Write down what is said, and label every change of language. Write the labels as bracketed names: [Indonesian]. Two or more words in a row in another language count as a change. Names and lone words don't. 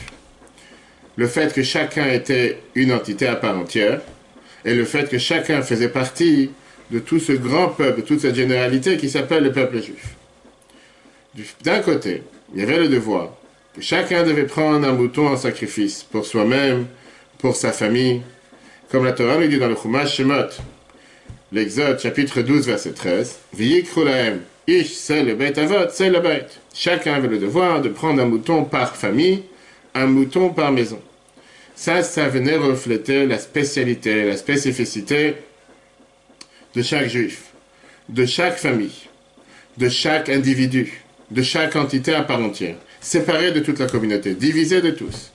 [French] Le fait que chacun était une entité à part entière, et le fait que chacun faisait partie de tout ce grand peuple, de toute cette généralité qui s'appelle le peuple juif. D'un côté, il y avait le devoir que chacun devait prendre un mouton en sacrifice pour soi-même, pour sa famille, comme la Torah nous dit dans le Chumash Shemot, l'Exode, chapitre 12, verset 13, [Hebrew] ויקרו להם איש, [French] c'est le [Hebrew] בית אבות, [French] c'est le beit. Chacun avait le devoir de prendre un mouton par famille, un mouton par maison. Ça venait refléter la spécialité, la spécificité de chaque juif, de chaque famille, de chaque individu, de chaque entité à part entière, séparé de toute la communauté, divisé de tous.